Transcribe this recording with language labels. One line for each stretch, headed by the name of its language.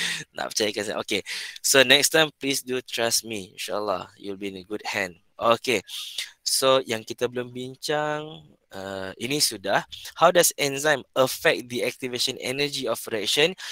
Malay: Tak percayakan saya.
English: Okay. So next time please do trust me. InsyaAllah you'll be in a good hand. Okay.
Malay: So yang kita belum bincang ini sudah.
English: How does enzyme affect the activation energy of reaction?